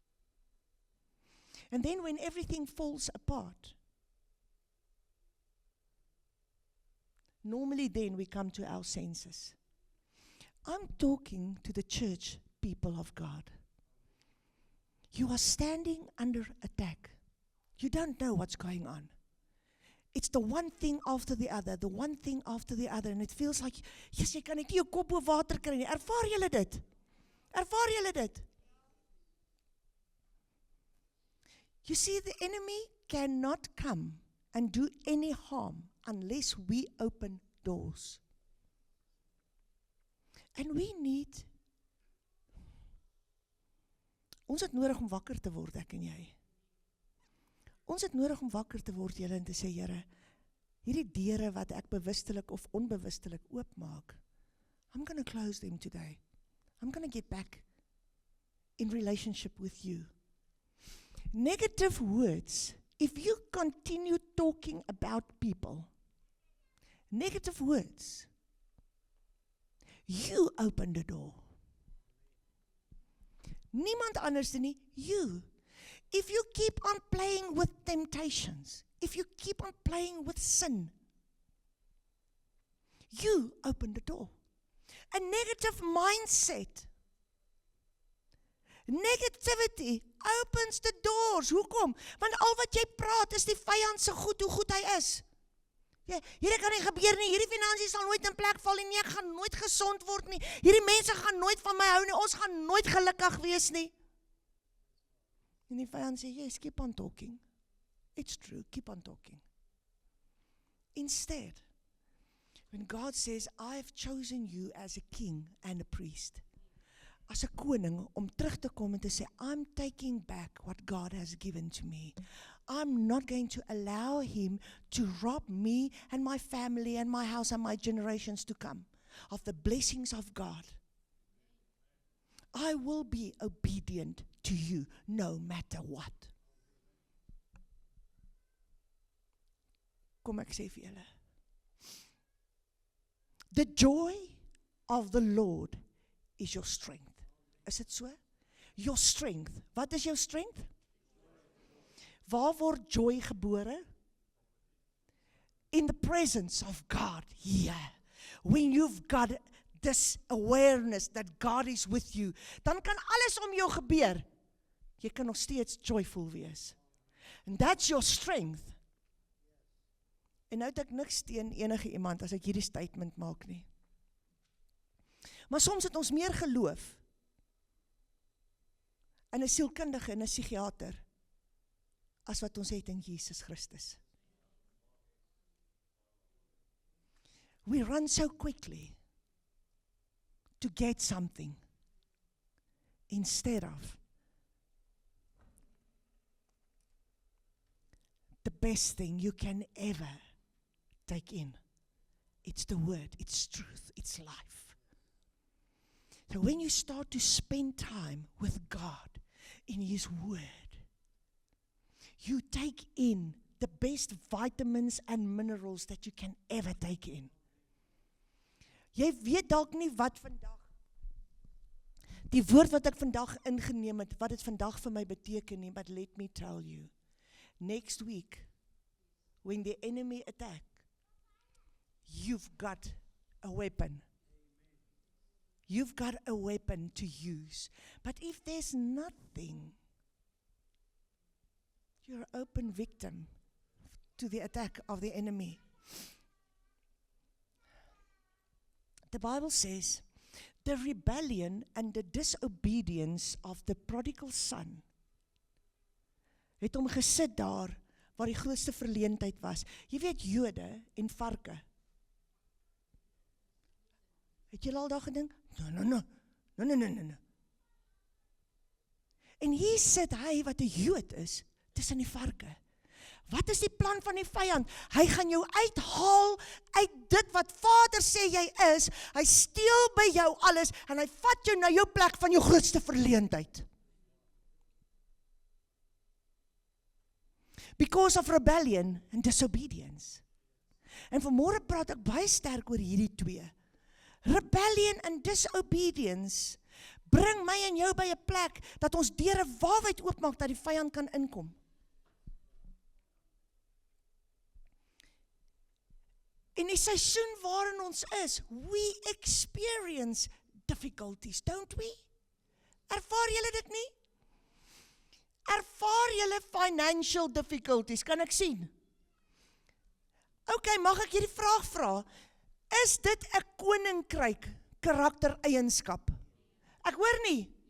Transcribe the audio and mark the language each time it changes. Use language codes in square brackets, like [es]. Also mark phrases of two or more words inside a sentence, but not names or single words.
[en] And then when everything falls apart, normally then we come to our senses. I'm talking to the church people of God. You are standing under attack. You don't know what's going on. It's the one thing after the other, the one thing after the other, and it feels like, yes, [af] jy kan net nie jou kop bo water kry nie. Ervaar julle dit? Ervaar julle dit? [en] You see, the enemy cannot come and do any harm unless we open doors. And we need, [af] ons het nodig om wakker te word, ek en jy. Ons het nodig om wakker te word, julle, en te sê, Here, hierdie deure wat ek bewustelik of onbewustelik oopmaak, [en] I'm going to close them today. I'm going to get back in relationship with you. Negative words, if you continue talking about people, negative words, you open the door. [af] Niemand anders nie, [en] you. If you keep on playing with temptations, if you keep on playing with sin, you open the door. A negative mindset, negativity opens the doors. [af] Hoekom? Want al wat jy praat is die vyand se goed, hoe goed hy is. Ja, hierdie kan nie gebeur nie, hierdie finansies sal nooit in plek val nie, ek gaan nooit gesond word nie, hierdie mense gaan nooit van my hou nie, ons gaan nooit gelukkig wees nie. En die vyand sê, [en] yes, keep on talking. It's true, keep on talking. Instead, when God says, I've chosen you as a king and a priest, [af] as 'n koning, om terug te kom en te sê, [en] I'm taking back what God has given to me. I'm not going to allow him to rob me and my family and my house and my generations to come of the blessings of God. I will be obedient to you no matter what. [af] Kom ek sê vir julle. [en] The joy of the Lord is your strength. [af] Is dit so? [en] Your strength. [af] Wat is jou strength? Waar word joy gebore? [en] In the presence of God. Yeah. When you've got this awareness that God is with you, [af] dan kan alles om jou gebeur. Jy kan nog steeds joyful wees. [en] And that's your strength. [af] En nou het ek niks teen enige iemand as ek hierdie statement maak nie. Maar soms het ons meer geloof in 'n sielkundige en 'n psigiater as wat ons het in Jesus Christus. [en] We run so quickly to get something instead of the best thing you can ever take in. It's the word, it's truth, it's life. So when you start to spend time with God in his word, you take in the best vitamins and minerals that you can ever take in. [af] Jy weet dalk nie wat vandag, die woord wat ek vandag ingeneem het, wat dit vandag vir my beteken nie, [en] but let me tell you, next week, when the enemy attack, you've got a weapon. You've got a weapon to use. But if there's nothing, you're an open victim to the attack of the enemy. The Bible says, the rebellion and the disobedience of the prodigal son [af] het hom gesit daar waar die grootste verleentheid was. Jy weet Jode en varke. Het jy al daar gedink? [en] No. [af] En hier sit hy wat 'n Jood is tussen die varke. Wat is die plan van die vyand? Hy gaan jou uithaal uit dit wat Vader sê jy is. Hy steel by jou alles en hy vat jou na jou plek van jou grootste verleentheid. [en] Because of rebellion and disobedience. [af] En vanmôre praat ek baie sterk oor hierdie twee. [en] Rebellion and disobedience bring [af] my en jou by 'n plek dat ons deure waalwyd oopmaak dat die vyand kan inkom. In die seisoen waarin ons is, [en] we experience difficulties, don't we? [af] Ervaar julle dit nie? Ervaar julle [en] financial difficulties, [af] kan ek sien? Okay, mag ek hierdie vraag vra? Is dit 'n koninkryk karaktereienskap? Ek hoor nie.